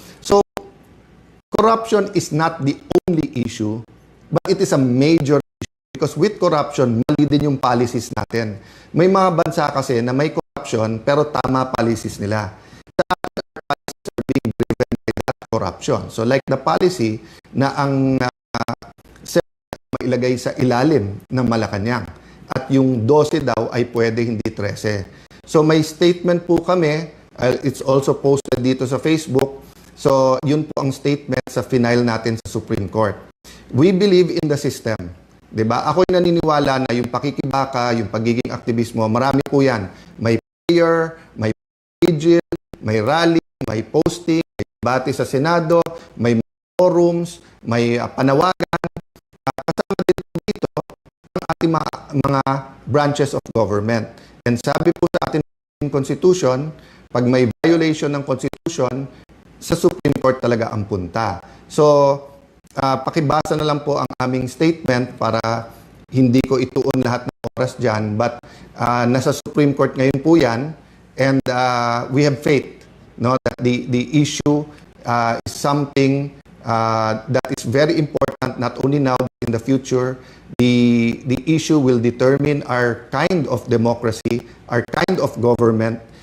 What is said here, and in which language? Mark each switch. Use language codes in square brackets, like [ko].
[en] So, corruption is not the only issue, but it is a major issue because with corruption, [tl] mali din yung policies natin. May mga bansa kasi na may corruption pero tama policies nila. Sa atin, [en] our policies are being driven by that corruption. So, like the policy [tl] na ang mailagay sa ilalim ng Malacanang. At yung 12 daw ay pwede, hindi 13. So may statement po kami, [en] it's also posted [tl] dito sa Facebook. So yun po ang statement sa final natin sa Supreme Court. [en] We believe in the system. [tl] Diba? Ako'y naniniwala na yung pakikibaka, yung pagiging aktivismo, marami po yan. May prayer, may vigil, may rally, may posting, may debate sa Senado, may forums, may panawagan. Kasama din dito ang ating mga branches of government. And sabi po sa ating Constitution, pag may violation ng Constitution, sa Supreme Court talaga ang punta. So, pakibasa na lang po ang aming statement para hindi ko ituon lahat ng oras dyan. But nasa Supreme Court ngayon po yan. [en] And we have faith, no, that the issue is something that is very important not only now but in the future. The issue will determine our kind of democracy, our kind of government.